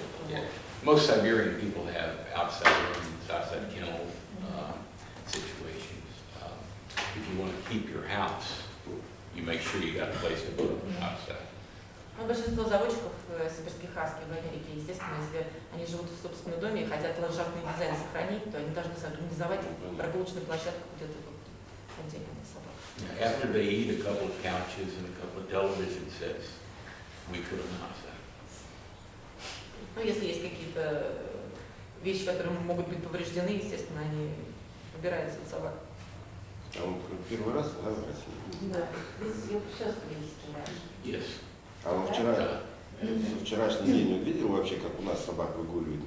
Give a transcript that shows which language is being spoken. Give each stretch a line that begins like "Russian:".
English: Yeah. Most Siberian people have outside rooms, outside kennel situations. If you want to keep your house, you make sure you got a place to put them outside.
Russian: Ну, большинство заводчиков сибирских хаски в Америке, естественно, если они живут в собственном доме и хотят ландшафтный дизайн сохранить, то они должны организовать прогулочную площадку где-то отдельно для собак.
English: After they eat a couple of couches and a couple of television sets, we put them outside.
Russian: Ну, если есть какие-то вещи, которые могут быть повреждены, естественно, они убираются от собак. А он первый раз, да, в России? Да, сейчас есть.
English: Yes.
Russian: А он вчерашний день он видел вообще, как у нас собак выгуливают?